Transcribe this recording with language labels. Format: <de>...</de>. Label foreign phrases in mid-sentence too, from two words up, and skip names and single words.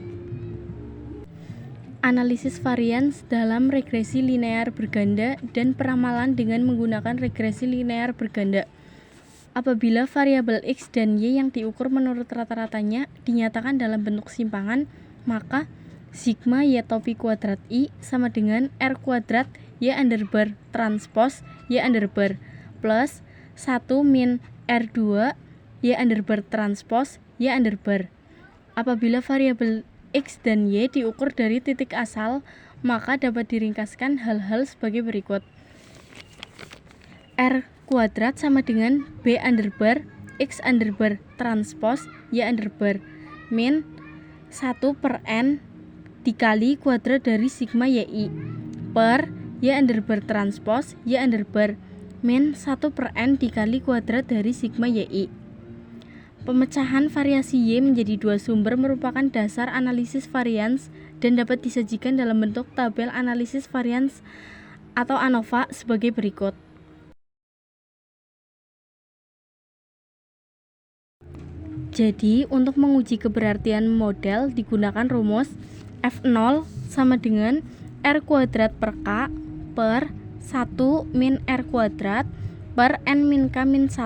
<id>Analisis varians dalam regresi linear berganda dan peramalan dengan menggunakan regresi linear berganda. Apabila variabel X dan Y yang diukur menurut rata-ratanya dinyatakan dalam bentuk simpangan, maka sigma Y topi kuadrat I sama dengan R kuadrat Y underbar transpose Y underbar plus 1 min R2 Y underbar transpose Y underbar. Apabila variabel X dan Y diukur dari titik asal, maka dapat diringkaskan hal-hal sebagai berikut. R kuadrat sama dengan B underbar X underbar transpose Y underbar min 1 per N dikali kuadrat dari sigma YI per Y underbar transpose Y underbar min 1 per N dikali kuadrat dari sigma YI. Pemecahan variasi Y menjadi dua sumber merupakan dasar analisis varians dan dapat disajikan dalam bentuk tabel analisis varians atau ANOVA sebagai berikut. Jadi, untuk menguji keberartian model digunakan rumus F0 sama dengan R kuadrat per K per 1 min R kuadrat per N min K min 1.</id>